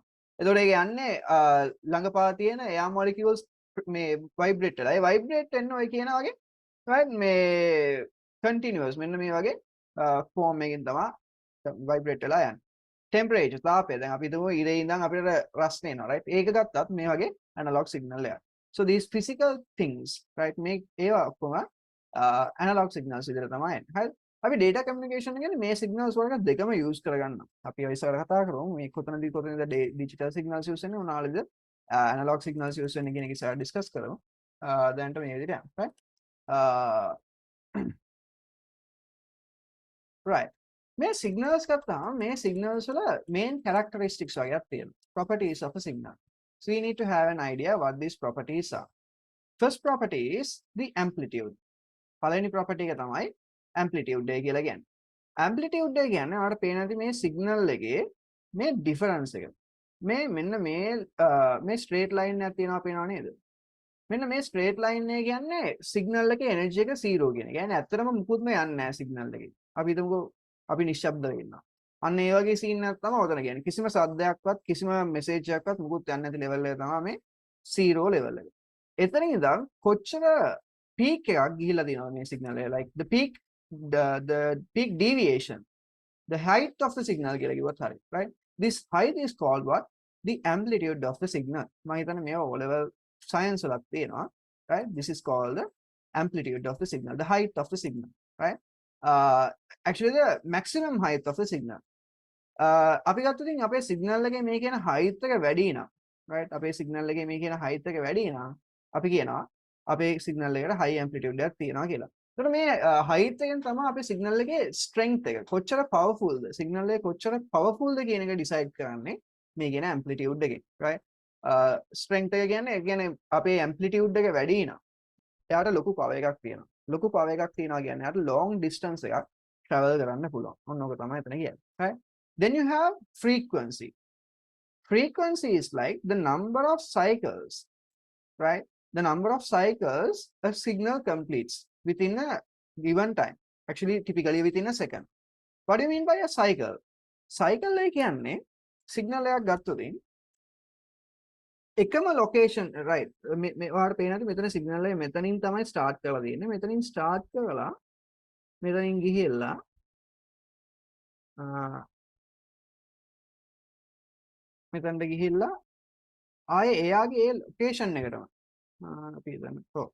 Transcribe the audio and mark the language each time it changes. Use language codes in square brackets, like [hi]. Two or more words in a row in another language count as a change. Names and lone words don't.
[si] එතකොට ඒක යන්නේ ළඟපා තියෙන [en] air molecules [si] මේ vibrate වෙලා. ඒ vibrate වෙන්න ඔය කියන වගේ right මේ continuous මෙන්න මේ වගේ form එකකින් තමයි vibrate වෙලා යන්නේ. temperature තාපය දැන් අපි හිතමු ඉරේ ඉඳන් අපිට රස්නේ එනවා right? ඒක ගත්තත් මේ වගේ [en] analog signal [si] එකක්. [en] So these physical things, right, make [si] ඒවා ඔක්කොම [en] analog signals [si] විදිහට තමයි එන්නේ. හරිද? අපි [en] data communication [si] කියන්නේ මේ signals වලට දෙකම use කරගන්න. අපි ඔය ඉස්සර කතා කරමු මේ කොතනද [en] digital signals use [si] වෙන්නේ මොනවාද [en] analog signals use [si] වෙන්නේ කියන එක ඉස්සර discuss කරමු. දැනට මේ විදිහට යන්න. [en] right? right. [si] මේ signals ගත්තාම මේ signals වල [en] main characteristics [si] වගේක් තියෙනවා. [en] Properties of a signal. So we need to have an idea what these properties are. First property is the amplitude. [si] පළවෙනි property එක තමයි amplitude එක කියලා කියන්නේ. amplitude එක කියන්නේ අපිට පේන ඇති මේ signal එකේ මේ difference එක. මේ මෙන්න මේ [en] straight line [si] එකක් තියෙනවා පේනව නේද? මෙන්න මේ [en] straight line [si] එක කියන්නේ signal එකේ energy එක 0 කියන එක. يعني ඇත්තටම මුකුත්ම යන්නේ නැහැ signal එකේ. අපි හිතමුකෝ අපි නිශ්ශබ්දව ඉන්නවා. අන්න ඒ වගේ scene එකක් තමයි ඔතන කියන්නේ. කිසිම සද්දයක්වත් කිසිම message එකක්වත් මුකුත් යන්නේ නැති level එක තමයි මේ 0 level එක. එතන ඉඳන් කොච්චර peak එකක් ගිහිලා තියෙනවද මේ signal එක, [en] like the peak deviation, the height of the signal [si] කියලා කිව්වත් හරි, [en] right? This height is called what? The amplitude of the signal. [si] මම හිතන්නේ මේව [en] O level science [si] වලත් තියෙනවා, [en] right? This is called the amplitude of the signal, the height of the signal, right? Actually the maximum height of the signal. [si] අපි ගත්තොත් ඉතින් අපේ signal එකේ මේ කියන height එක වැඩි නම්, right? අපේ signal එකේ මේ කියන height එක වැඩි නම් අපි කියනවා අපේ signal එකට [en] high amplitude [si] එකක් තියෙනවා කියලා. එතකොට මේ height එකෙන් තමයි අපේ signal එකේ strength එක කොච්චර powerful ද, signal එක කොච්චර powerful ද කියන එක decide කරන්නේ මේ කියන amplitude එකෙන්, right? strength එක කියන්නේ අපේ amplitude එක වැඩි නම් එයාට ලොකු power එකක් තියෙනවා. ලොකු power එකක් තියෙනවා කියන්නේ එයාට [en] long distance [si] එකක් travel කරන්න පුළුවන්. ඔන්න ඔක තමයි එතන කියන්නේ, right? [en] Then you have frequency. Frequency is like the number of cycles, right? The number of cycles a signal completes within a given time. Actually, typically within a second. What do you mean by a cycle? [si] Cycle එක කියන්නේ signal එකක් ගත්තොත් එකම location, right? ඔයාලට පේනවාද මෙතන signal එක මෙතනින් තමයි start කරලා තියෙන්නේ. මෙතනින් start කරලා මෙතනින් ගිහිල්ලා මෙතනට ගිහිල්ලා ආයේ එයාගේ ඒ location එකටම අපි හිතන්න. ඔව්.